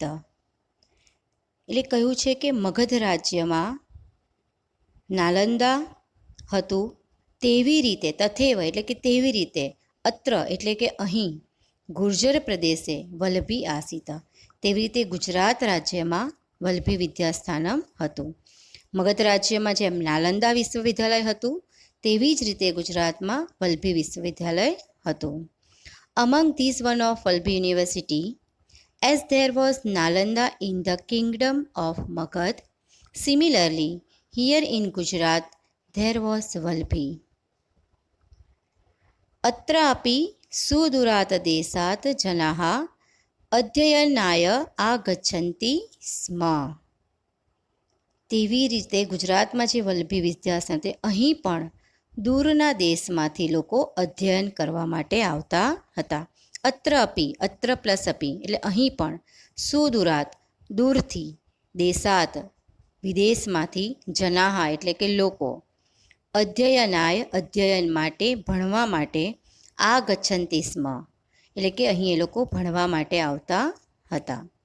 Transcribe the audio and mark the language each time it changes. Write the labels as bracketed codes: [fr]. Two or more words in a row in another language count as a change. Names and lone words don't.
[gu] એટલે કહ્યું છે કે મગધ રાજ્યમાં નાલંદા હતું તેવી રીતે, તથેવ એટલે કે તેવી રીતે, અત્ર એટલે કે અહીં, [sa] ગુર્જર પ્રદેશે વલ્લભી આસીત [gu] તેવી રીતે ગુજરાત રાજ્યમાં વલ્લભી વિદ્યાસ્થાનમ હતું. મગધ રાજ્યમાં જેમ નાલંદા વિશ્વવિદ્યાલય હતું તેવી જ રીતે ગુજરાતમાં વલ્લભી વિશ્વવિદ્યાલય હતું. [en] among this one of Vallabhi university as there was Nalanda in the kingdom of Magad, similarly here in Gujarat there was Vallabhi. [sa] अत्रापि सुदूरात् देशात् जनाः अध्ययनाय आगच्छन्ति स्म. [gu] તેવી રીતે ગુજરાતમાં જે વલ્લભી વિદ્યાસ્થાન તે અહીં પણ દૂરના દેશમાંથી લોકો અધ્યયન કરવા માટે આવતા હતા. [sa] અત્ર અપી, [gu] અત્ર પ્લસ અપી એટલે અહીં પણ, સુદૂરાત દૂરથી, દેશાત વિદેશમાંથી, જનાહા એટલે કે લોકો, અધ્યયનાય અધ્યયન માટે, ભણવા માટે, [sa] આ ગચ્છન્તિ સ્મ [gu] એટલે કે અહીં એ લોકો ભણવા માટે આવતા હતા.